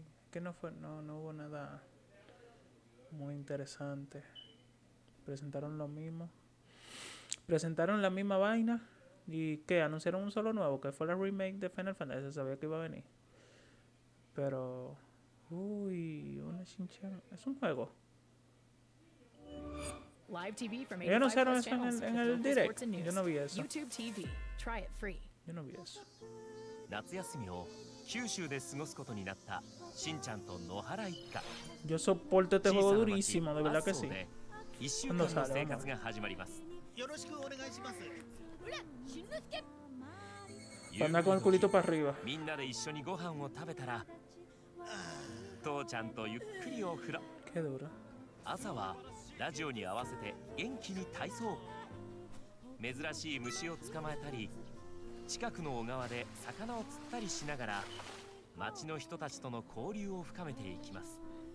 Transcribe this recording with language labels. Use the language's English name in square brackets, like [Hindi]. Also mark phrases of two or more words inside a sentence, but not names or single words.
[Spanish] Que no hubo nada muy interesante. Presentaron lo mismo. Presentaron la misma vaina. ¿Y qué? Anunciaron un solo nuevo, que fue la remake de Final Fantasy. Se sabía que iba a venir. Pero... Uy, una Shinchan. Es un juego. [English] Live TV from [Spanish] Ellos anunciaron eso en el [English] local direct. sports and news. [Spanish] Yo no vi eso. [English] YouTube TV. Try it free. [Spanish] Yo no vi eso. [Japanese] 夏休みを九州で過ごすことになったしんちゃんと野原一家。 [Spanish] Yo soporto este juego durísimo, de verdad que sí. [Japanese] 1 週間の生活が始まります。よろしくお願いします。 [Spanish] Anda con el culito para arriba. [Japanese] みんなで一緒にご飯を食べたら、父ちゃんとゆっくりお風呂。 [Spanish] Qué duro. [Japanese] 朝はラジオに合わせて元気に体操。珍しい虫を捕まえたり、近くの小川で魚を釣ったりしながら、町の人たちとの交流を深めていきます。